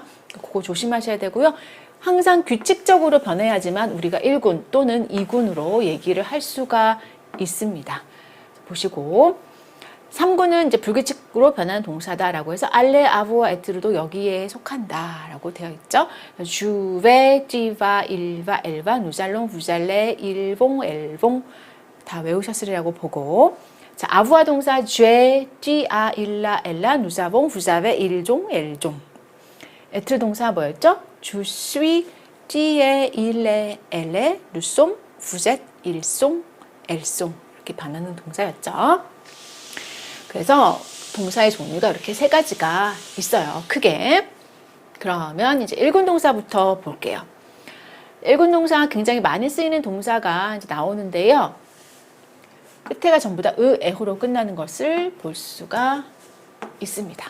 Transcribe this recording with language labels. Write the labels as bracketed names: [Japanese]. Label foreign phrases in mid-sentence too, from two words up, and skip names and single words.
[Korean] 그거 조심하셔야 되고요. 항상 규칙적으로 변해야지만 우리가 1군 또는 2군으로 얘기를 할 수가 있습니다. 보시고 3군은 이제 불규칙으로 변하는 동사다라고 해서 알레, 아부와 에트르도 여기에 속한다라고 되어 있죠. [French] Je vais, tu vas, il va, elle va, nous allons, vous allez, ils vont, elles vont [Korean] 다 외우셨으리라고 보고 자, 아부와 동사 [French] je, tu as, il a, elle a, nous avons, vous avez, ils ont, elles ont [Korean] 에트르 동사 뭐였죠? [French] Je suis, tu es, il est, elle est, nous sommes, vous êtes, ils sont, elles sont [Korean] 이렇게 변하는 동사였죠. 그래서 동사의 종류가 이렇게 세 가지가 있어요. 크게. 그러면 이제 1군 동사부터 볼게요. 1군 동사 굉장히 많이 쓰이는 동사가 이제 나오는데요. 끝에가 전부 다 의, 에호로 끝나는 것을 볼 수가 있습니다.